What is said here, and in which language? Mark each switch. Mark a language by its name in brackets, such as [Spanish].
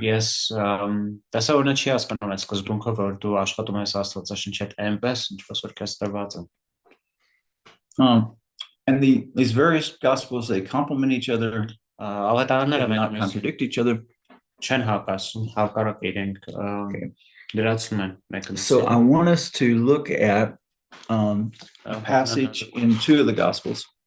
[English] Yes, that's what [Armenian] չի հասկանում այս սկզբունքը, որ դու աշխատում ես Աստվածաշնչի հետ այնպես, ինչպես որ քեզ տրված է։ [English] And these various gospels, they complement each other, [Armenian] Ավետարանները [English] not contradict each other. [Armenian] Չեն հակասում, հակառակ իրենք դրացում են մեկը։ [English] So I want us to look at a passage in two of the Gospels.